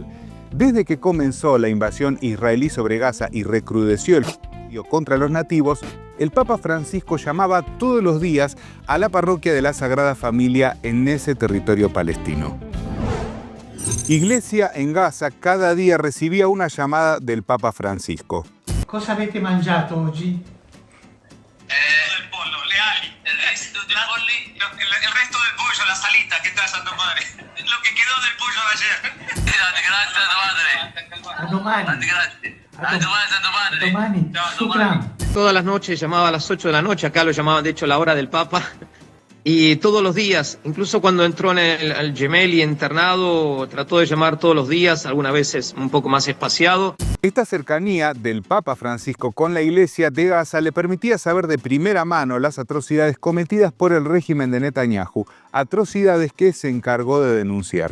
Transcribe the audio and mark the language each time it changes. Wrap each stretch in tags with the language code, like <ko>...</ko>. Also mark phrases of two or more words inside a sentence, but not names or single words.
<es>Desde que comenzó la invasión israelí sobre Gaza y recrudeció el juicio contra los nativos, el Papa Francisco llamaba todos los días a la parroquia de la Sagrada Familia en ese territorio palestino. Iglesia en Gaza cada día recibía una llamada del Papa Francisco.</es> <it>Cosa avete mangiato oggi?</it> <es>El pollo,</es> <it>le ali,</it> <es>el resto del pollo, la salita que trae Santo Padre. Lo que quedó del pollo de ayer.</es> <it>Grazie, Santo Padre. A domani. A domani, Santo Padre. Domani. Shukran.</it> <es>Todas las noches llamaba a las 8 de la noche, acá lo llamaban de hecho la hora del Papa. Y todos los días, incluso cuando entró en el Gemelli internado, trató de llamar todos los días, algunas veces un poco más espaciado. Esta cercanía del Papa Francisco con la iglesia de Gaza le permitía saber de primera mano las atrocidades cometidas por el régimen de Netanyahu, atrocidades que se encargó de denunciar.</es>